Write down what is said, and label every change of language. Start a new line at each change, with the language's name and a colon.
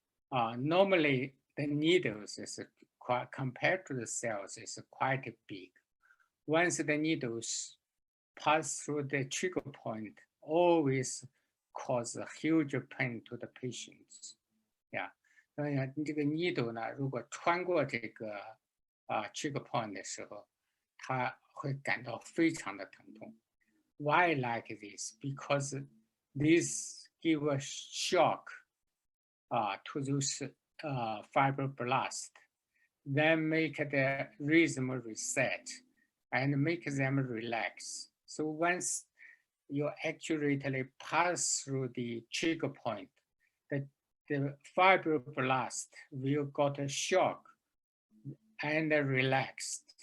English: Normally, the needles is quite compared to the cells is quite big. Once the needles pass through the trigger point, always cause a huge pain to the patients. Yeah.
Chinese: 这个 needle 呢，如果穿过这个trigger point 的时候，它会感到非常的疼痛。
English: Why like this? Because this give a shock to those fibroblasts, then make the rhythm reset and make them relax. So once you accurately pass through the trigger point, the fibroblast will got a shock and relaxed.